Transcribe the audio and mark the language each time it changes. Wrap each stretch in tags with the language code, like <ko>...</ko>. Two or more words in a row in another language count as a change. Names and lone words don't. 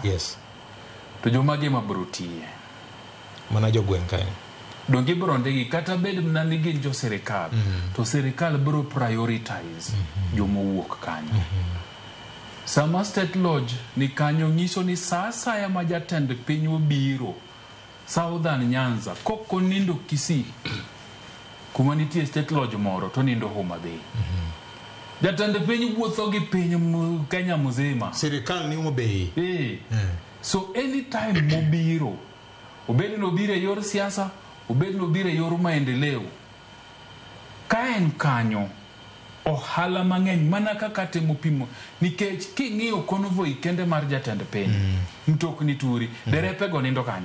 <luo>Yes. To jomage mabrotie. Mana jogweng kanyo. Donge brondegi kata bed na ni gin jo serikal. To serikal bro prioritize jomowuok kanyo. Sama State Lodge ni kanyo nyiso ni sasa ya majatend piny obiro Southern Nyanza koko nindo Kisii kuma nitie State Lodge moro to nindo Homa Bay. Jatend piny wuotho gi piny Kenya muzima. Serikal ni Homa Bay.</luo> <en>So anytime</en> <luo>mobiro obed no bire yor siasa, obed no bire yor maendeleo. Ka en kanyo ohala mang'eny mana kaka temo pimo nikech king'iyo convoy kende mar jatend piny mtokni turi derepe go nindo kanyo.</luo>